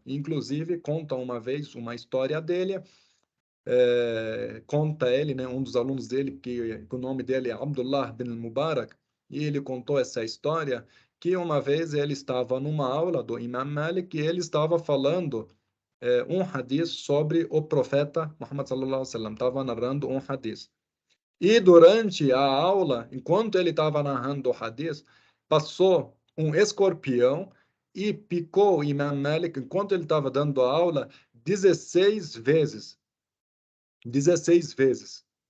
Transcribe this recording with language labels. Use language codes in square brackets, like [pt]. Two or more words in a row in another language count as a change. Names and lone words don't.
[pt] Inclusive, conta uma vez uma história dele, conta ele, né, um dos alunos dele, que o nome dele é Abdullah bin Mubarak, e ele contou essa história, que uma vez ele estava numa aula do Imam Malik e ele estava falando um hadith sobre o profeta Muhammad [ar] صلى الله عليه وسلم, [pt] estava narrando um hadith. E durante a aula, enquanto ele estava narrando o hadith, passou um escorpião e picou o Imam Malik enquanto ele estava dando a aula 16 vezes. 16 vezes.